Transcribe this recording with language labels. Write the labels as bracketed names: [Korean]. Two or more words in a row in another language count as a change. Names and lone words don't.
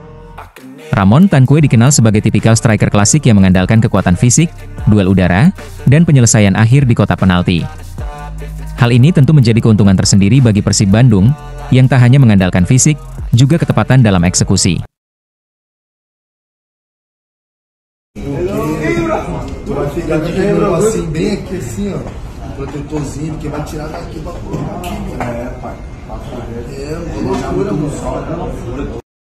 [Indonesian] Ramon Tankue dikenal sebagai tipikal striker klasik yang mengandalkan kekuatan fisik, duel udara, dan penyelesaian akhir di kotak penalti. Hal ini tentu menjadi keuntungan tersendiri bagi Persib Bandung, yang tak hanya mengandalkan fisik, juga ketepatan dalam eksekusi. [Portuguese] Vai ficar de novo assim, bem aqui assim, ó. Protetorzinho, porque vai tirar daqui pra pôr aqui, né, pai? É, uma loucura, moço.